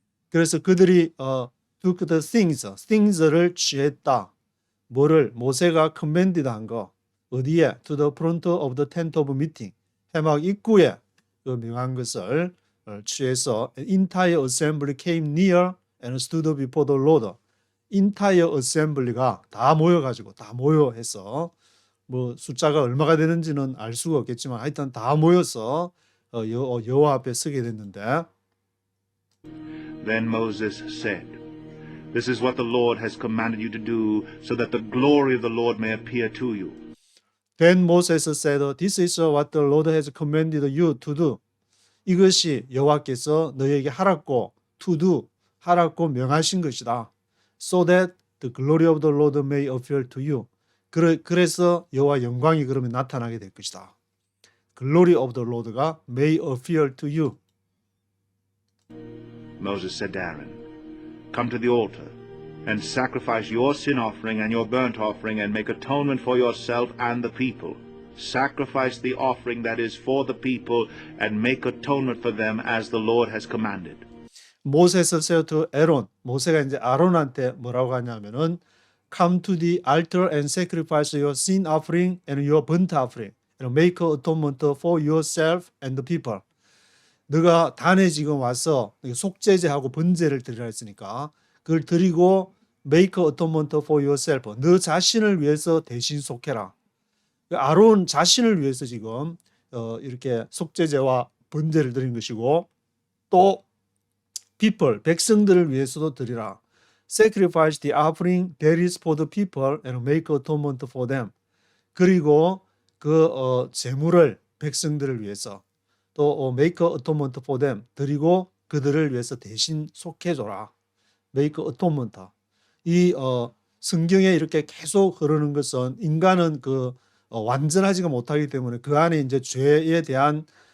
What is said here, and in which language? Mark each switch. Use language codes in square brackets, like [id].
[ko] 그래서 그들이 [en] took the things [ko] 를 취했다. 뭐를 모세가 commanded 한 거 어디에? [en] To the front of the tent of meeting. [ko] 회막 입구에 그 명한 것을 취해서 [en] entire assembly came near and stood before the Lord. entire assembly [ko] 가 다 모여해서 뭐 숫자가 얼마가 되는지는 알 수가 없겠지만 하여튼 다 모여서 여호와 앞에 서게 됐는데 [en] Then Moses said, This is what the Lord has commanded you to do, so that the glory of the Lord may appear to you. Then Moses said, This is what the Lord has commanded you to do. [ko] 이것이 여호와께서 너에게 하라고 to do 하라고 명하신 것이다. [en] So that the glory of the Lord may appear to you. [ko] 그래서 여호와 영광이 그러면 나타나게 될 것이다. [en] Glory of the Lord가 may appear to you. Moses said to Aaron, Come to the altar, and sacrifice your sin offering and your burnt offering, and make atonement for yourself and the people. Sacrifice the offering that is for the people, and make atonement for them as the Lord has commanded. Moses said to Aaron, [ko] 모세가 이제 아론한테 뭐라고 하냐면은 [en] Come to the altar and sacrifice your sin offering and your burnt offering, and make atonement for yourself and the people. [ko] 너가 단에 지금 와서 속죄제하고 번제를 드리라 했으니까 그걸 드리고 [en] make atonement for yourself. [ko] 너 자신을 위해서 대신 속해라. 아론 자신을 위해서 지금 이렇게 속죄제와 번제를 드린 것이고 또 people 백성들을 위해서도 드리라. [en] Sacrifice the offering that is for the people and make atonement for them. [ko] 그리고 그 제물을 백성들을 위해서 또 [en] make atonement for them [ko] 드리고 그들을 위해서 대신 속해줘라. [en] make atonement. [ko] 이 성경에 이렇게 계속 흐르는 것은 인간은 완전하지가 못하기 때문에 그 안에 이제 죄에 대한